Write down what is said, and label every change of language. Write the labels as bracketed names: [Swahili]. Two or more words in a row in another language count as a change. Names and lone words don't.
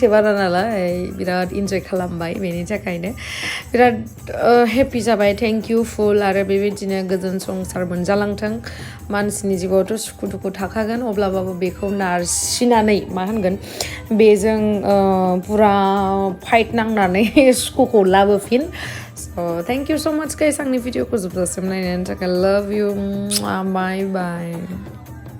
[Bodo] बारा नालाय बिराद इन्जय खालामबाय बेनि थाखायनो बिराद हेपि जाबाय [English] thank you [Bodo] फुल आरो बेबायदिनो गोजोन संसार मोनजालांथों मानसिनि जिउआवथ' सुखु दुखु थाखागोन अब्लाबाबो बेखौ नारसिनानै मा होनगोन बेजों पुरा फाइट नांनानै सुखुखौ लाबोफिन [English] So thank you so much guys [Bodo] आंनि भिडिअखौ जोबजासिम नायनायनि थाखाय [English] love you bye bye